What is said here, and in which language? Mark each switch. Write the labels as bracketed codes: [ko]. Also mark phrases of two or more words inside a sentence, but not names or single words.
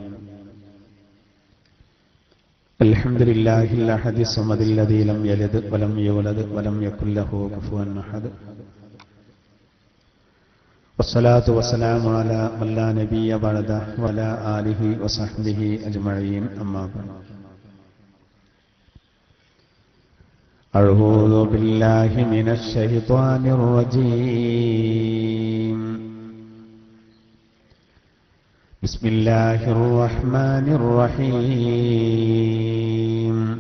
[ar] الحمد لله الأحد الصمد الذي لم يلد ولم يولد ولم يكن له كفوا أحد. والصلاة والسلام على من لا نبي بعده وعلى آله وصحبه أجمعين. أما بعد. أعوذ بالله من الشيطان الرجيم. بسم الله الرحمن الرحيم.